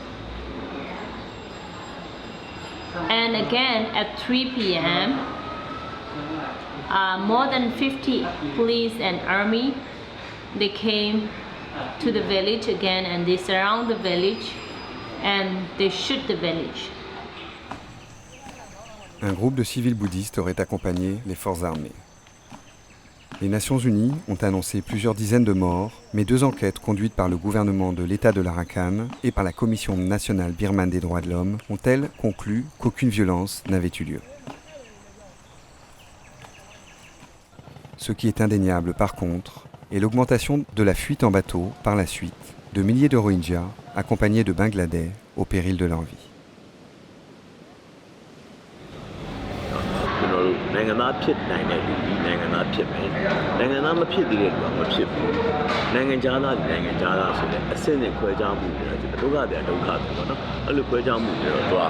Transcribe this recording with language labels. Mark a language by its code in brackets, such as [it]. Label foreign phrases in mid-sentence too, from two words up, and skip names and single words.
[en] And again at 3 p.m., more than 50 police and army, they came to the village again, and they surround the village and they shoot the village. [fr] Un groupe de civils bouddhistes aurait accompagné les forces armées. Les Nations Unies ont annoncé plusieurs dizaines de morts, mais 2 enquêtes conduites par le gouvernement de l'État de l'Arakan et par la Commission nationale birmane des droits de l'homme ont, elles, conclu qu'aucune violence n'avait eu lieu. Ce qui est indéniable, par contre, est l'augmentation de la fuite en bateau, par la suite, de milliers de Rohingyas, accompagnés de Bangladais, au péril de leur vie. [my] နိုင်ငံသားဖြစ်နိုင်တဲ့လူဒီနိုင်ငံသားဖြစ်မယ်နိုင်ငံသားမဖြစ်သေးတဲ့လူကမဖြစ်ဘူးနိုင်ငံခြားသားဒီနိုင်ငံခြားသားဆိုတဲ့အဆင့်နဲ့ခွဲခြားမှုတွေတော့ဒုက္ခတွေဒုက္ခတွေပေါ့နော်အဲ့လိုခွဲခြားမှုတွေတော့တွား